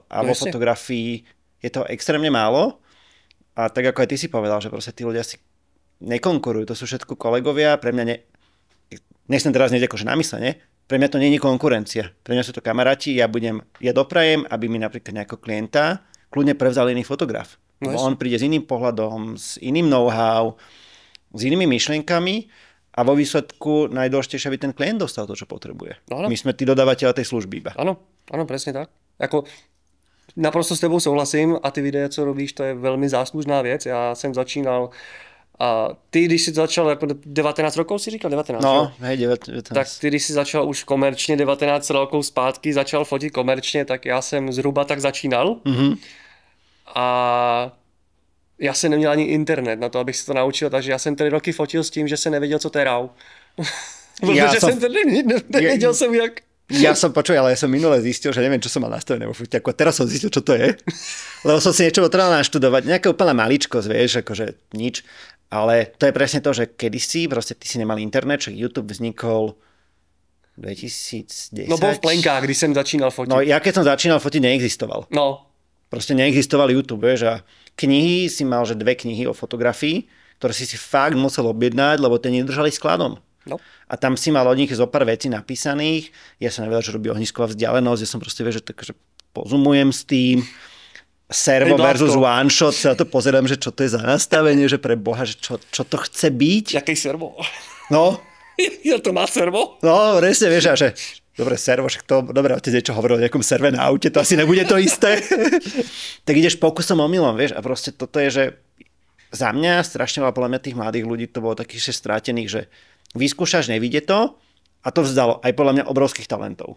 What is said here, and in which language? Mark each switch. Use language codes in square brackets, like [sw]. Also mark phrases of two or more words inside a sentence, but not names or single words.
[sk] A vo fotografii je to extrémne málo. A tak ako aj ty si povedal, že proste tí ľudia si nekonkurujú. To sú všetko kolegovia. Pre mňa nechcem teraz nieť akože namyslenie, pre mňa to nie je konkurencia. Pre mňa sú to kamaráti, ja doprajem, aby mi napríklad nejakého klienta kľudne prevzal iný fotograf. No, on príde s iným pohľadom, s iným know-how, s inými myšlienkami a vo výsledku najdôležitejšie, aby ten klient dostal to, čo potrebuje. No, my sme tí dodávateľa tej služby iba. Áno, presne tak. Ako, [cs] naprosto s tebou souhlasím a ty videa, co robíš, to je velmi záslužná věc. Já jsem začínal a ty, když jsi začal, jako 19 rokov si říkal? 19, [sk] no, hej, 19. [cs] Tak ty, když jsi začal už komerčně 19 rokov zpátky, začal fotit komerčně, tak já jsem zhruba tak začínal. A já jsem neměl ani internet na to, abych se to naučil, takže já jsem 3 roky fotil s tím, že jsem nevěděl, co to je RAW. Protože jsem nevěděl jsem jak. [sk] Ja som minule zistil, že neviem, čo som mal nastavené vo foťaku a teraz som zistil, čo to je. Lebo som si niečo potreboval naštudovať. Nejaká úplná maličkosť, vieš, akože nič. Ale to je presne to, že kedysi, proste ty si nemal internet, že YouTube vznikol 2010. No bol v plenkách, když som začínal fotiť. No ja keď som začínal fotiť, neexistoval. No. Proste neexistoval YouTube, vieš, a knihy si mal, že 2 knihy o fotografii, ktoré si fakt musel objednať, lebo tie nedržali skladom. No. A tam si mal od nich zo pár vecí napísaných. Ja som nevedel, že robí ohnisková vzdialenosť. Ja som proste že pozumujem s tým. [en] Servo versus one shot, [sk] sa to pozerám, že čo to je za nastavenie, že pre Boha, že čo to chce byť. Jaký servo? No. Ja to má servo? No, presne, vieš, a že dobre, servo, však to, dobre, otec niečo hovoril o nejakom serve na aute, to asi nebude to isté. Tak ideš pokusom omylom, vieš, a proste toto je, že za mňa strašne veľa, podľa mňa tých mladých ľudí to bolo takých strátených, že vyskúšaš, nevidie to, a to vzdalo aj podľa mňa obrovských talentov.